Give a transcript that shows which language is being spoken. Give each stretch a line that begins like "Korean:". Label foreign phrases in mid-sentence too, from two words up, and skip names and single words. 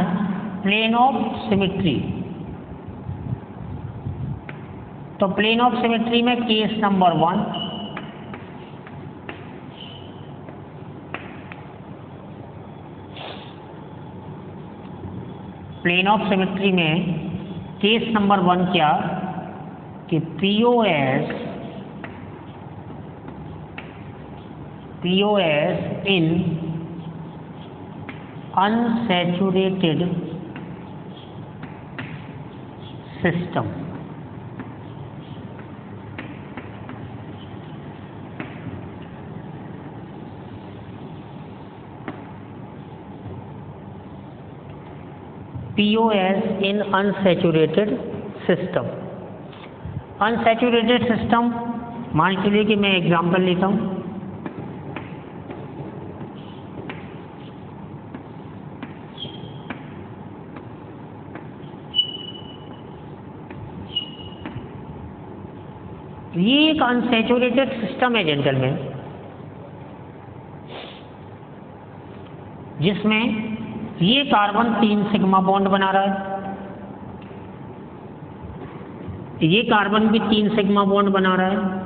English: plane of symmetry, तो plane of symmetry में case number 1, plane of symmetry में case number 1
Hindi: क्या कि
English: POS in unsaturated system। POS in unsaturated system। unsaturated system,
Hindi: मान के लिए कि मैं एग्जांपल लेता हूं। ये एक
English: unsaturated system
Hindi: है जेंटलमैन, जिसमें ये कार्बन 3
English: sigma bond
Hindi: बना रहा है, ये कार्बन भी 3
English: sigma bond
Hindi: बना रहा है।